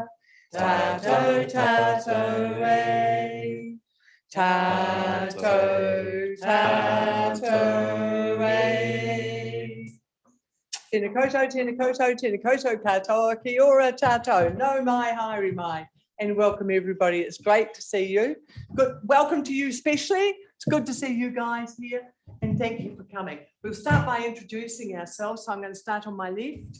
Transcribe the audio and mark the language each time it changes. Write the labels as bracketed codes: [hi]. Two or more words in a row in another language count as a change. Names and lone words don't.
[mi] Tātou tātou rei, tātou tātou rei. Tēnā koutou, tēnā koutou, tēnā koutou katoa, kia ora tātou, no mai, haere mai. [en] And welcome everybody, it's great to see you. Good, welcome to you especially. It's good to see you guys here and thank you for coming. We'll start by introducing ourselves. So I'm going to start on my left.